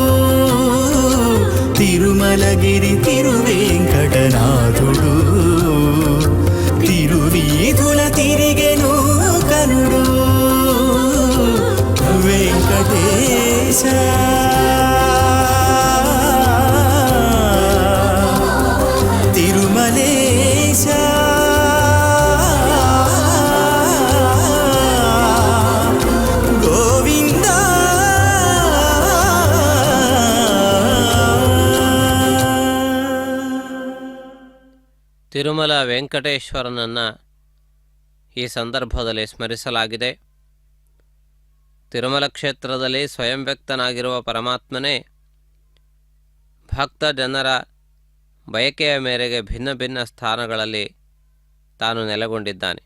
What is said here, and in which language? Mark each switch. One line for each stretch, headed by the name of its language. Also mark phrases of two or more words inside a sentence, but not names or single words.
Telugu: తిరుమలగిరి తిరువేంకటనాథుడు తిరువీధుల తిరిగెను కనుడు వెంకటేశ తిరుమలేశ గోవింద
Kannada: ತಿರುಮಲ ವೆಂಕಟೇಶ್ವರನನ್ನು ಈ ಸಂದರ್ಭದಲ್ಲಿ ಸ್ಮರಿಸಲಾಗಿದೆ. ತಿರುಮಲ ಕ್ಷೇತ್ರದಲ್ಲಿ ಸ್ವಯಂ ವ್ಯಕ್ತನಾಗಿರುವ ಪರಮಾತ್ಮನೇ ಭಕ್ತ ಜನರ ಬಯಕೆಯ ಮೇರೆಗೆ ಭಿನ್ನ ಭಿನ್ನ ಸ್ಥಾನಗಳಲ್ಲಿ ತಾನು ನೆಲೆಗೊಂಡಿದ್ದಾನೆ.